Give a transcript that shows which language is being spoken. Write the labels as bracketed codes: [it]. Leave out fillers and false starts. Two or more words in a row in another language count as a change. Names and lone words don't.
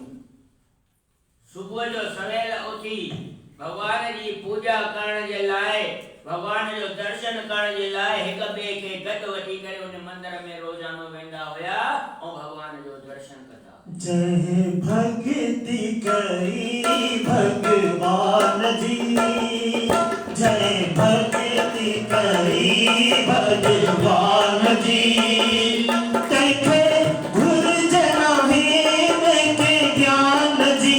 [sd] सुबुह जो सवेल उथी भगवान जी पूजा करण जे लाइ, भगवान जो दर्शन करण जे लाइ हिक ॿिए खे गॾु वठी करे उन मंदिर में रोजानो वेंदा हुया ऐं भगवान जो दर्शन कंदा। जय भक्ति करी भगवान जी, जय भक्ति करी भगवान जी, तैखे गुरु जना है के ज्ञान जी,